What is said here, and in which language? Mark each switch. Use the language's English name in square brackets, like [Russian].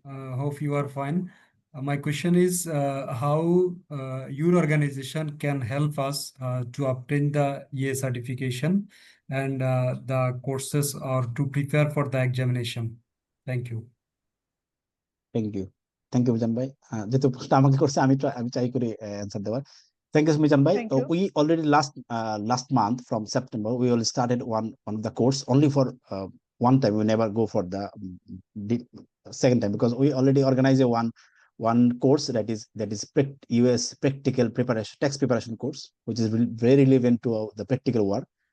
[English] Hope you are fine. My question is how your organization can help us to obtain the EA certification and the courses or to prepare for the examination. Thank you. Thank you. Thank you, Mijan bhai. [Bangla] যেহেতু প্রশ্ন আমাকে করছে আমি চাই করে answer দেওয়ার। [English] Thank you, Mijan bhai. We already last month from September we already started one of the course only for one time. We never go for the second time because we already organize one course that is US practical preparation tax preparation course, which is very relevant to the practical work.